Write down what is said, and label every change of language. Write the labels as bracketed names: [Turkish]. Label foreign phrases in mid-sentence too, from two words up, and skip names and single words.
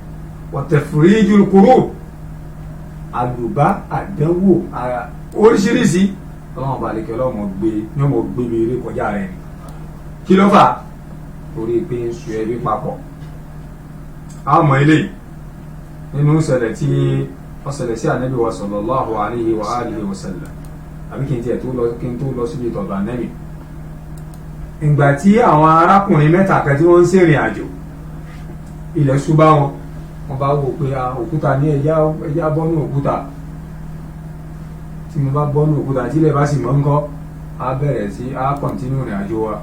[Arabic] وتفريج الكروب, [Yoruba] àlùbá àdánwò oríṣiríṣi ọlọ́run bá lè kí ọlọ́run gbé ní ọmọ gbé mi eré kọjá rẹ̀ ni kí ló fà torí pé ń sun ẹbí papọ̀. àmọ́ eléyìí nínú ìṣẹ̀lẹ̀ tí ó ṣẹlẹ̀ sí ànábì wa [Arabic] صلى الله عليه وآله وسلم [Yoruba] àbí kí n tó lọ síbi tọ̀dọ̀ ànábì. ìgbà tí àwọn arákùnrin mẹ́ta kan tí wọ́n ń ṣèrìn àjò ilẹ̀ ṣú bá wọn wọ́n bá wò pé òkúta ní ẹja bọ́nú òkúta tí mo bá bọ́nú òkúta tí ilẹ̀ bá sì mọ́ ń kọ́ á bẹ̀rẹ̀ sí á kọ̀ntínú ìrìn àjò wa.